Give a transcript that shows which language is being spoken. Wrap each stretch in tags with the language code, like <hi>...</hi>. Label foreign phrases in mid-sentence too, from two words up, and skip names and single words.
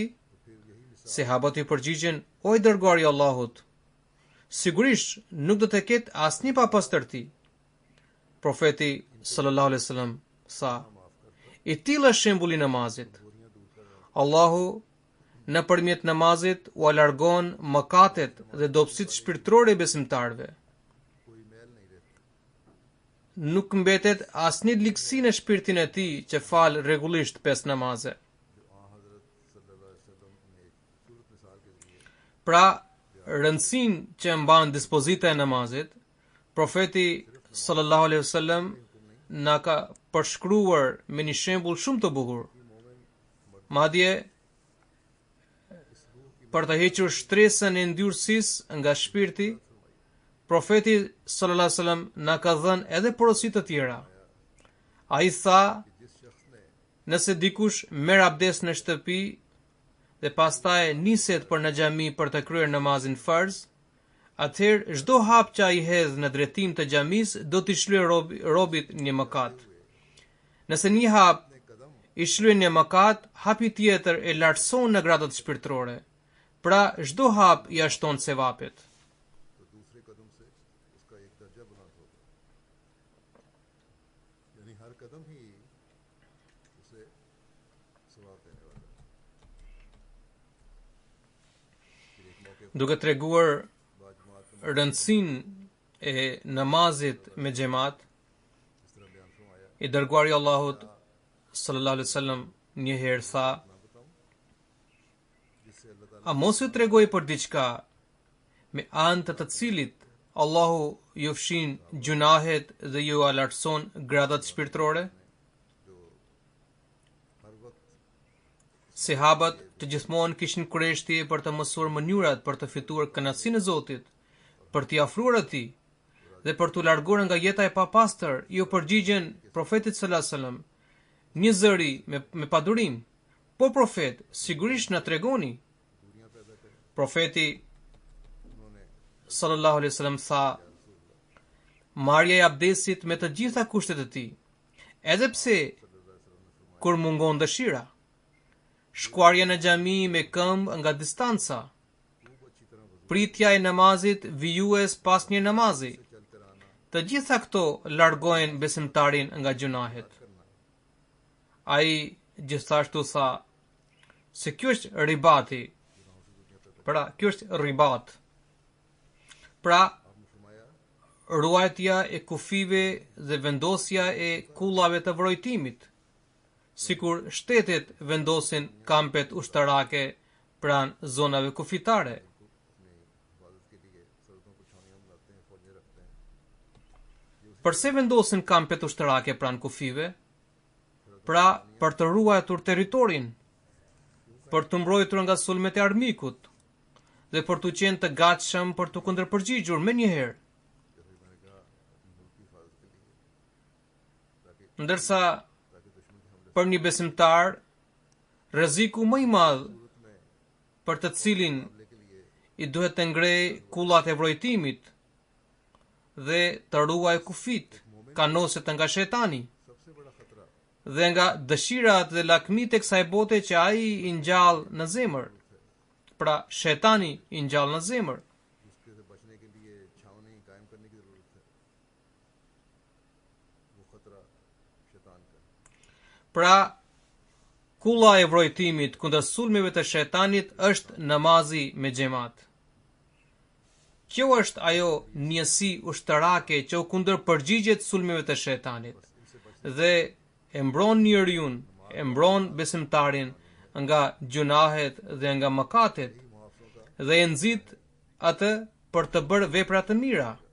<sq>Sahabët i përgjigjen: O i dërguari i Allahut, sigurisht nuk do të ketë asnjë papastërti. Profeti</sq> <ar>صلى الله عليه وسلم</ar> <sq>sa: I tillë është shembulli i namazit. Allahu nëpërmjet namazit u largon mëkatet dhe dobësitë shpirtërore besimtarëve.</sq> <ur>کوئی میل نہیں رہتی</ur> <sq>Nuk mbetet asnjë ligësi në shpirtin e tij që fal rregullisht 5 namaze.</sq> <ur>جو حضرت</ur> <ar>صلی اللہ علیہ وسلم</ar> <ur>نے ایک صورت مثال کے ذریعے</ur> <sq>Pra, rëndësinë që mban dispozita e namazit, profeti</sq> <ar>صلى الله عليه وسلم</ar> <sq>na ka përshkruar me një shembull shumë të bukur. Madje për të hequr shtresën e ndyrësisë nga shpirti, profeti</sq> <ar>صلى الله عليه وسلم</ar> <sq>na ka dhënë edhe porosi të tjera. Ai tha,</sq> <ur>جس شخص نے</ur> <sq>nëse dikush merr abdes në shtëpi dhe pastaj niset për në xhami për të kryer namazin farz, atëherë çdo hap që ai hedh në drejtim të xhamisë do t'i shlyejë robit një mëkat. Nëse një hap i shlyen një mëkat, hapi tjetër e lartëson në gradat shpirtërore. Pra, çdo hap i ashton sevapet.</sq> <ur>تو دوسرے قدم سے اس کا ایک درجہ بلند ہوگا یعنی ہر قدم ہی اسے ثواب دینے والا ہے پھر ایک موقعے</ur> <sq>Duke treguar</sq> <ur>باجماعت میں</ur> <sq>rëndësinë e namazit me xhamat,</sq> <ur>اس طرح بیان فرمایا</ur> <sq>i dërguari i Allahut</sq> <ar>صلى الله عليه وسلم</ar> <sq>një herë tha:</sq> <ur>نہ بتاؤں جس سے اللہ تعالیٰ</ur> <sq>A mos ju tregoj për diçka me anë të të cilit Allahu ju fshin gjunahet dhe ju alartëson gradat shpirtërore?</sq> <ur>جو ہر وقت</ur> <sq>Sahabët të gjithmonë kishin kurreshtje për të mësuar mënyrat për të fituar kënaqësinë e Zotit, për t'i afruar atij dhe për t'u larguar nga jeta e papastër. Ju përgjigjen profetit</sq> <ar>صلى الله عليه وسلم</ar> <sq>një zëri me padurim: Po profet, sigurisht na tregoni.</sq> <ur>دوریاں پیدا کریں</ur> <sq>Profeti उन्होंने</sq> <ar>صلى الله عليه وسلم</ar> <sq>tha: Marrja e abdesit me të gjitha kushtet e tij, edhe pse kur mungon dëshira. Shkuarja në xhami me këmbë nga distanca. Pritja e namazit vijues pas një namazi.</sq> <ur>چلتے رہنا</ur> <sq>Të gjitha këto largojnë besimtarin nga gjunahet. Ai gjithashtu tha se kjo është ribati. Pra, kjo është ribat. Pra,</sq> <ur>آپ نے فرمایا</ur> <sq>ruajtja e kufive dhe vendosja e kullave të vrojtimit, sikur shtetet vendosin kampet ushtarake pranë zonave kufitare.</sq> <ur>اپنی حفاظت کے لیے سڑکوں پر چھاؤنیاں بناتے ہیں فوجیں رکھتے ہیں</ur> <sq>Përse vendosin kampet ushtarake pranë kufive? Pra, për të ruajtur territorin, për të mbrojtur nga sulmet e armikut dhe për të qenë të gatshëm për të kundërpërgjigjur menjëherë.</sq> <ur>جیسے میں نے کہا اپنے ملک کی حفاظت کے لیے تاکہ</ur> <sq>Ndërsa</sq> <ur>تاکہ دشمن کے حملے</ur> <sq>për një besimtar, rreziku më i madh में për të cilin</sq> <ur>حملے کے لیے</ur> <sq>i duhet të ngrej kullat e vrojtimit dhe të ruaj kufit, kanoset nga shejtani</sq> <ur>سب سے بڑا خطرہ</ur> <sq>dhe nga dëshirat dhe lakmit e kësaj bote që ai i ngjall në zemër. Pra shejtani i ngjall në zemër.</sq> <ur>جس کے سے بچنے کے لیے چھاؤنی قائم کرنے کی ضرورت ہے، وہ خطرہ شیطان کا ہے.</ur> <sq>Pra kulla e vrojtimit kundër sulmeve të shejtanit është namazi me xhamat. Kjo është ajo njësi ushtarake që u kundërpërgjigjet sulmeve të shejtanit dhe e mbron njeriun, e mbron besimtarin nga gjunahet dhe nga mëkatet dhe e nxit atë për të bërë vepra të mira.</sq>